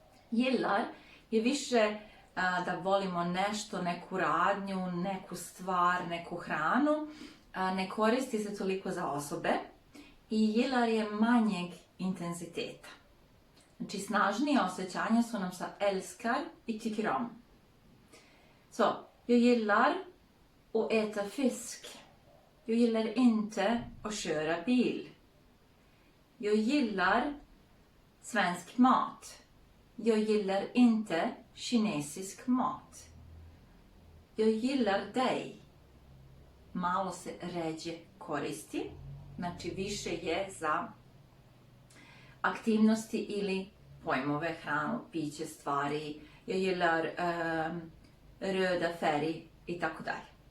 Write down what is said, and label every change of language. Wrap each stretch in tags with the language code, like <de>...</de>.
<bs>Gillar je više da volimo nešto, neku radnju, neku stvar, neku hranu, ne koristi se toliko za osobe i gillar je manjeg intenziteta. Znači, snažnije osjećanja su nam sa älskar i tycker om.</bs> <sv>Så, jag gillar att äta fisk. Jag gillar inte att köra bil. Jag gillar svensk mat. Jag gillar inte kinesisk mat. Jag gillar dig.</sv> <bs>Malo se ređe koristi, znači više je za aktivnosti ili pojmove, hranu, piće, stvari.</bs> <sv>Jag gillar röda färg</sv> <bs>i tako dalje.</bs>